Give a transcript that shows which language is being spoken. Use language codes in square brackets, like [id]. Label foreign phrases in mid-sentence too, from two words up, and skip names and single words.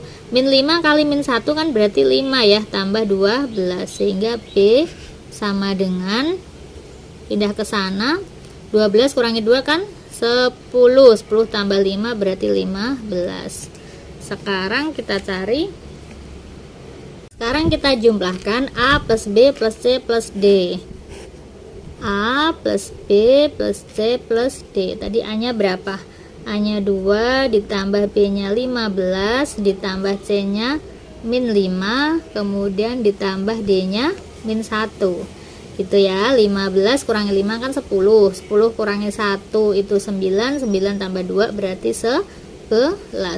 [id] Min 5 kali min 1 kan berarti 5 ya, tambah 12, sehingga B sama dengan, pindah ke sana, 12 kurangi 2 kan 10, 10 tambah 5 berarti 15. Sekarang kita cari, sekarang kita jumlahkan A plus B plus C plus D. A plus B plus C plus D. Tadi A nya berapa? A nya 2, ditambah B nya 15, ditambah C nya min 5, kemudian ditambah D nya min 1. Gitu ya, 15 kurangi 5 kan 10, 10 kurangi 1 itu 9, 9 tambah 2 berarti 11.